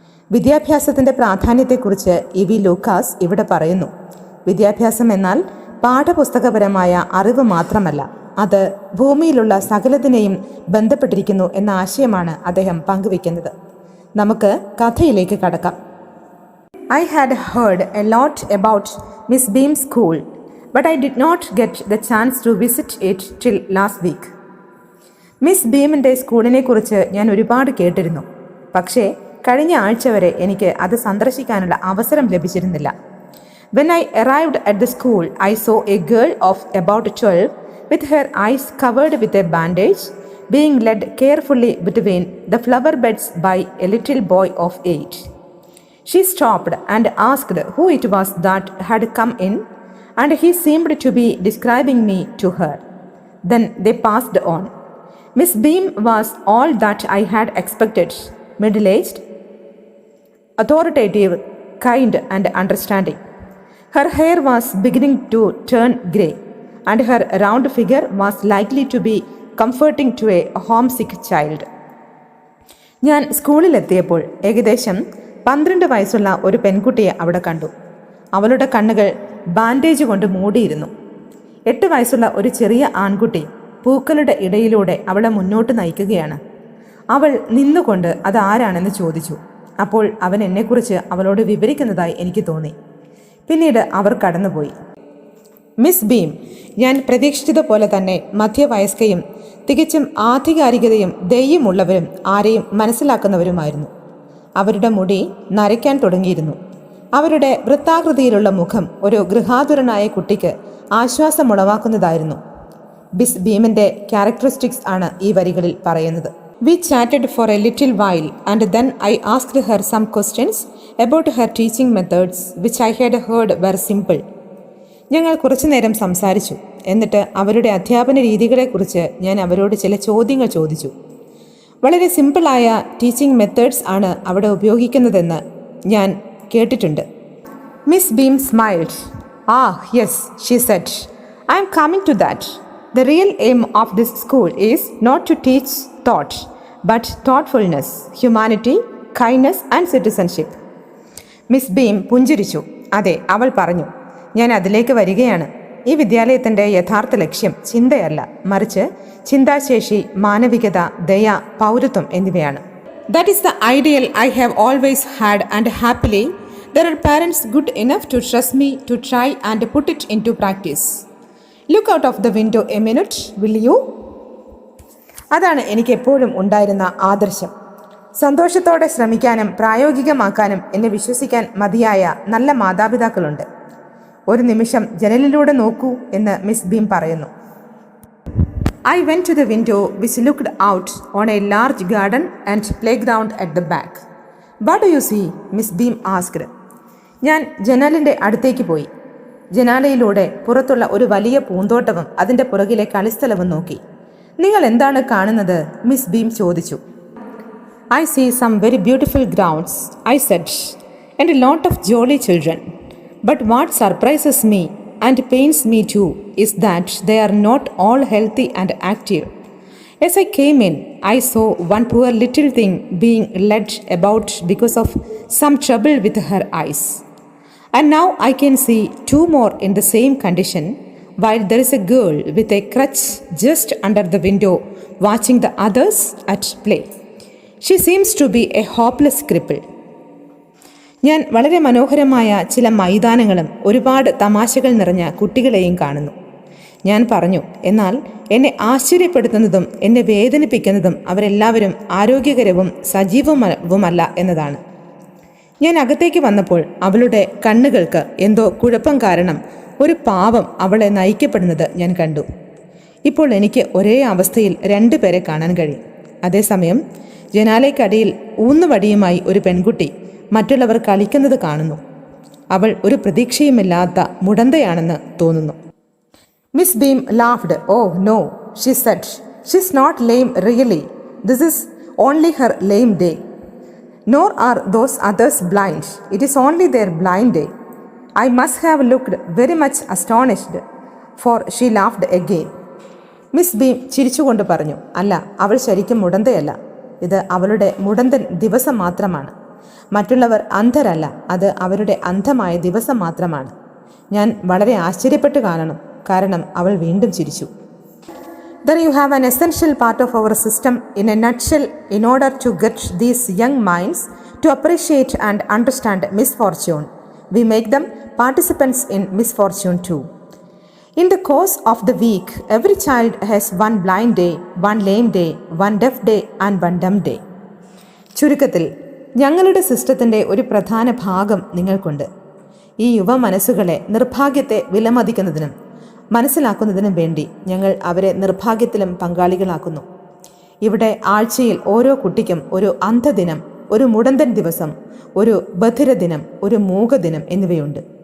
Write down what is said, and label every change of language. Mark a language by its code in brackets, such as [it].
[ml] വിദ്യാഭ്യാസത്തിൻ്റെ പ്രാധാന്യത്തെക്കുറിച്ച് ഇ.വി. ലൂക്കാസ് ഇവിടെ പറയുന്നു. വിദ്യാഭ്യാസം എന്നാൽ പാഠപുസ്തകപരമായ അറിവ് മാത്രമല്ല, അത് ഭൂമിയിലുള്ള സകലത്തിനെയും ബന്ധപ്പെട്ടിരിക്കുന്നു എന്ന ആശയമാണ് അദ്ദേഹം പങ്കുവയ്ക്കുന്നത്. നമുക്ക് കഥയിലേക്ക് കടക്കാം. [en] I had heard a lot about Miss Beam's school, but I did not get the chance to visit it till last week. [ml] Miss ബീമിൻ്റെ സ്കൂളിനെ കുറിച്ച് ഞാൻ ഒരുപാട് കേട്ടിരുന്നു, പക്ഷേ കഴിഞ്ഞ ആഴ്ച വരെ എനിക്ക് അത് സന്ദർശിക്കാനുള്ള അവസരം ലഭിച്ചിരുന്നില്ല. [en] When I arrived at the school, I saw a girl of about 12 with her eyes covered with a bandage, being led carefully between the flower beds by a little boy of 8. She stopped and asked who it was that had come in, and he seemed to be describing me to her. Then they passed on. Miss Beam was all that I had expected, middle-aged, authoritative, kind and understanding. Her hair was beginning to turn grey, and her round figure was likely to be comforting to a homesick child. [ml] ഞാൻ സ്കൂളിലെത്തിയപ്പോൾ ഏകദേശം 12 വയസ്സുള്ള ഒരു പെൺകുട്ടിയെ അവിടെ കണ്ടു. അവളുടെ കണ്ണുകൾ bandage കൊണ്ട് മൂടിയിരുന്നു. 8 വയസ്സുള്ള ഒരു ചെറിയ ആൺകുട്ടി പൂക്കളുടെ ഇടയിലൂടെ അവളെ മുന്നോട്ട് നയിക്കുകയാണ്. അവൾ നിന്നുകൊണ്ട് അത് ആരാണെന്ന് ചോദിച്ചു. അപ്പോൾ അവൻ എന്നെക്കുറിച്ച് അവളോട് വിവരിക്കുന്നതായി എനിക്ക് തോന്നി. പിന്നീട് അവർ കടന്നുപോയി. മിസ് ബീം ഞാൻ പ്രതീക്ഷിച്ചതുപോലെ തന്നെ മധ്യവയസ്കയും തികച്ചും ആധികാരികതയും ദയ്യമുള്ളവരും ആരെയും മനസ്സിലാക്കുന്നവരുമായിരുന്നു. അവരുടെ മുടി നരയ്ക്കാൻ തുടങ്ങിയിരുന്നു. അവരുടെ വൃത്താകൃതിയിലുള്ള മുഖം ഒരു ഗൃഹാതുരനായ കുട്ടിക്ക് ആശ്വാസമുളവാക്കുന്നതായിരുന്നു. മിസ് ബീമിൻ്റെ ക്യാരക്ടറിസ്റ്റിക്സ് ആണ് ഈ വരികളിൽ പറയുന്നത്. [en] We chatted for a little while, and then I asked her some questions about her teaching methods, which I had heard were simple. [ml] ഞങ്ങൾ കുറച്ചു നേരം സംസാരിച്ചു. എന്നിട്ട് അവരുടെ അധ്യാപന രീതികളെക്കുറിച്ച് ഞാൻ അവരോട് ചില ചോദ്യങ്ങൾ ചോദിച്ചു. വളരെ സിമ്പിളായ ടീച്ചിങ് മെത്തേഡ്സ് ആണ് അവിടെ ഉപയോഗിക്കുന്നതെന്ന് ഞാൻ കേട്ടിട്ടുണ്ട്. [en] Miss Beam smiled. Yes, she said. I am coming to that. The real aim of this school is not to teach thought, but thoughtfulness, humanity, kindness and citizenship. [ml] Miss beam പുഞ്ചിരിച്ചു. അതെ, അവൾ പറഞ്ഞു, ഞാൻ അതിലേക്ക് വരികയാണ്. ഈ വിദ്യാലയത്തിൻ്റെ യഥാർത്ഥ ലക്ഷ്യം ചിന്തയല്ല, മറിച്ച് ചിന്താശേഷി, മാനവികത, ദയ, പൗരത്വം എന്നിവയാണ്. [en] That is the ideal I have always had, and happily there are parents good enough to trust me to try and put it into practice. Look out of the window a minute, will you? [ml] അതാണ് എനിക്ക് എപ്പോഴും ഉണ്ടായിരുന്ന ആദർശം. സന്തോഷത്തോടെ ശ്രമിക്കാനും പ്രായോഗികമാക്കാനും എന്നെ വിശ്വസിക്കാൻ മതിയായ നല്ല മാതാപിതാക്കളുണ്ട്. ഒരു നിമിഷം ജനലിലൂടെ നോക്കൂ എന്ന് മിസ് ബീം പറയുന്നു. [en] I went to the window which looked out on a large garden and playground at the back. What do you see? Miss Beam asked. [ml] ഞാൻ ജനാലിൻ്റെ അടുത്തേക്ക് പോയി. ജനാലയിലൂടെ പുറത്തുള്ള ഒരു വലിയ പൂന്തോട്ടവും അതിൻ്റെ പുറകിലെ കളിസ്ഥലവും നോക്കി. നിങ്ങൾ എന്താണ് കാണുന്നത്? മിസ് ബീം ചോദിച്ചു. [en] I see some very beautiful grounds, I said, and a lot of jolly children. But what surprises me and pains me too is that they are not all healthy and active. As I came in, I saw one poor little thing being led about because of some trouble with her eyes. And now I can see 2 more in the same condition, while there is a girl with a crutch just under the window watching the others at play. She seems to be a hopeless cripple. [ml] ഞാൻ വളരെ മനോഹരമായ ചില മൈതാനങ്ങളും ഒരുപാട് തമാശകൾ നിറഞ്ഞ കുട്ടികളെയും കാണുന്നു. ഞാൻ പറഞ്ഞു, എന്നാൽ എന്നെ ആശ്ചര്യപ്പെടുത്തുന്നതും എന്നെ വേദനിപ്പിക്കുന്നതും അവരെല്ലാവരും ആരോഗ്യകരവും സജീവവുമല്ല എന്നതാണ്. ഞാൻ അകത്തേക്ക് വന്നപ്പോൾ അവളുടെ കണ്ണുകൾക്ക് എന്തോ കുഴപ്പം കാരണം ഒരു പാവം അവളെ നയിക്കപ്പെടുന്നത് ഞാൻ കണ്ടു. ഇപ്പോൾ എനിക്ക് ഒരേ അവസ്ഥയിൽ 2 പേരെ കാണാൻ കഴിയും. അതേസമയം ജനാലയ്ക്കടിയിൽ ഊന്നുവടിയുമായി ഒരു പെൺകുട്ടി മറ്റുള്ളവർ കളിക്കുന്നത് കാണുന്നു. അവൾ ഒരു പ്രതീക്ഷയുമില്ലാത്ത മുടന്തയാണെന്ന് തോന്നുന്നു. [en] Miss Beam laughed. Oh no, she said. She's not lame really. This is only her lame day. Nor are those others blind. It is only their blind day. I must have looked very much astonished, for she laughed again. [ml] Miss beam ചിരിച്ചുകൊണ്ട് പറഞ്ഞു, അല്ല, അവൾ ശരിക്കും മുടന്തയല്ല. ഇത് അവളുടെ മുടന്തൻ ദിവസം മാത്രമാണ്. മറ്റുള്ളവർ അന്ധരല്ല, അത് അവരുടെ അന്ധമായ ദിവസം മാത്രമാണ്. ഞാൻ വളരെ ആശ്ചര്യപ്പെട്ട് കാരണം അവൾ വീണ്ടും ചിരിച്ചു. [en] There you have an essential part of our system in a nutshell in order to get these young minds to appreciate and understand misfortune. We make them participants in misfortune too. In the course of the week, every child has one blind day, one lame day, one deaf day and one dumb day. [ml] ചുരുക്കത്തിൽ ഞങ്ങളുടെ സിസ്റ്റത്തിൻ്റെ ഒരു പ്രധാന ഭാഗം നിങ്ങൾക്കുണ്ട്. ഈ യുവ മനസ്സുകളെ നിർഭാഗ്യത്തെ വിലമതിക്കുന്നതിനും മനസ്സിലാക്കുന്നതിനും വേണ്ടി ഞങ്ങൾ അവരെ നിർഭാഗ്യത്തിലും പങ്കാളികളാക്കുന്നു. ഇവിടെ ആഴ്ചയിൽ ഓരോ കുട്ടിക്കും ഒരു അന്ധദിനം, ഒരു മുടന്തൻ ദിവസം, ഒരു ബധിരദിനം, ഒരു മൂകദിനം എന്നിവയുണ്ട്.